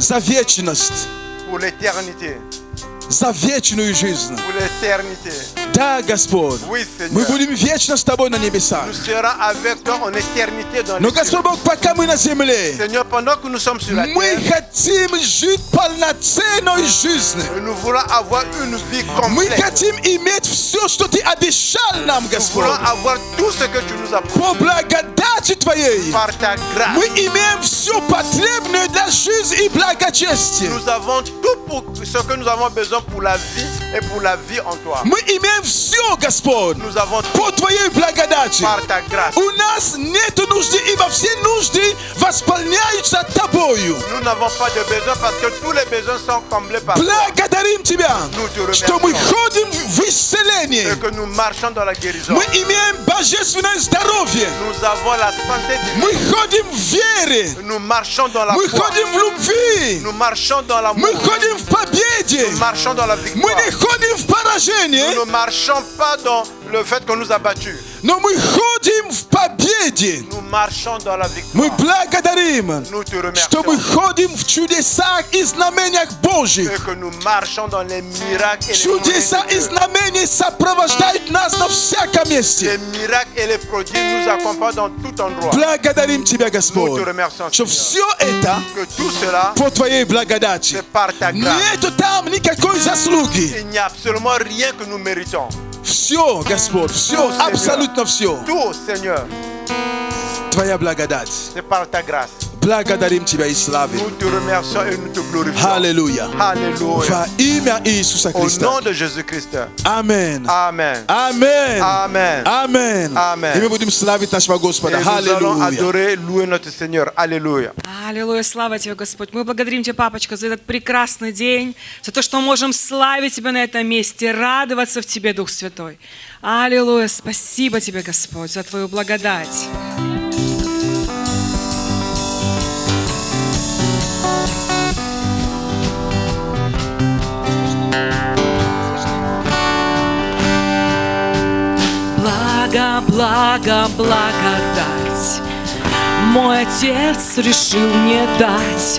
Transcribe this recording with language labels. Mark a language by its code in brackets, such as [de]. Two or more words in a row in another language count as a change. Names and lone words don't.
[ru] за вечность, [fr] pour l'éternité, [ru] за вечную жизнь. [fr] pour l'éternité. [ru] Да, Господь. [fr] Oui, [ru] Мы [fr] Seigneur. [ru] будем вечно с Тобой на небесах. [fr] Nous serons avec toi en éternité dans [ru] Но, [fr] les cieux. [ru] Господь Бог, пока мы на земле, [fr] Seigneur, pendant que nous sommes sur la [ru] мы [fr] terre, [ru] хотим жить полноценной жизнью. [fr] nous voulons avoir une vie [ru] Мы [fr] complète. [ru] хотим иметь все, что Ты обещал нам, [fr] Nous [ru] Господь. [fr] voulons avoir tout ce que tu nous as [ru] По [fr] promis [ru] благодати Твоей [fr] par ta grâce. [ru] мы имеем все потребное для жизни и благочестия. [fr] Nous avons tout pour ce que nous avons besoin pour la vie et pour la vie en toi. [ru] Мы имеем все, Господь, [fr] Nous avons tout [ru] по Твоей благодати. [fr] par ta grâce. [ru] У нас нет нужды, ибо все нужды восполняются Тобою. [fr] Nous n'avons pas de besoin parce que tous les besoins sont comblés par toi. [ru] Благодарим Тебя, [fr] Nous te [ru] что мы [fr] remercions [ru] ходим в исцеление. [fr] et que nous marchons dans la guérison. [ru] Мы имеем божественное здоровье. [fr] Nous avons la santé divine. [ru] Мы ходим в вере. [fr] Nous marchons dans la [ru] Мы [fr] foi. [ru] ходим в любви. [fr] Nous marchons dans l'amour. [ru] Мы ходим в победе. [fr] Nous marchons dans la [ru] Мы [fr] victoire. [ru] не ходим в поражение, [fr] Nous ne marchons pas dans le fait qu'on nous a battus. [ru] но мы ходим в победе. [fr] Nous marchons dans la [ru] Мы [fr] victoire. [ru] благодарим, [fr] Nous te [ru] что мы [fr] remercions. [ru] ходим в чудесах и знамениях Божьих. [fr] Et que nous marchons dans les miracles et les [ru] Чудеса и [fr] prodiges. [ru] знамения сопровождают нас на всяком [fr] Les [ru] месте. [fr] miracles et les prodiges nous accompagnent dans tout endroit. [ru] Благодарим Тебя, [fr] Nous [ru] Господь, [fr] te remercions, [ru] что [fr] Seigneur. [ru] все это [fr] Que tout cela, [ru] по Твоей благодати. [fr] c'est par ta grâce. [ru] Нету там никакой заслуги. [fr] Il n'y a absolument rien que nous méritons. [ru] Все, Господь, все, [fr] Сеньор. [ru] абсолютно все. [fr] Tout, Seigneur, [ru] Твоя благодать. [fr] c'est par ta grâce. [ru] Благодарим Тебя и славим. [fr] Nous te remercions et nous te glorifions. [ru] Аллилуйя. [fr] Alléluia. [ru] Во имя Иисуса [fr] Au [ru] Христа. [fr] nom de Jésus-Christ. [ru] Аминь. [fr] Amen. [ru] Аминь. [fr] Amen. [ru] Аминь. [fr] Amen. [ru] И мы будем славить нашего [fr] Et [ru] Господа. [fr] nous allons [ru] Аллилуйя. [fr] adorer, louer notre Seigneur. Alléluia. [ru] Аллилуйя, слава Тебе, Господь. Мы благодарим Тебя, Папочка, за этот прекрасный день, за то, что мы можем славить Тебя на этом месте, радоваться в Тебе, Дух Святой. Аллилуйя, спасибо Тебе, Господь, за Твою благодать. Благо, благо, благодать мой Отец решил мне дать.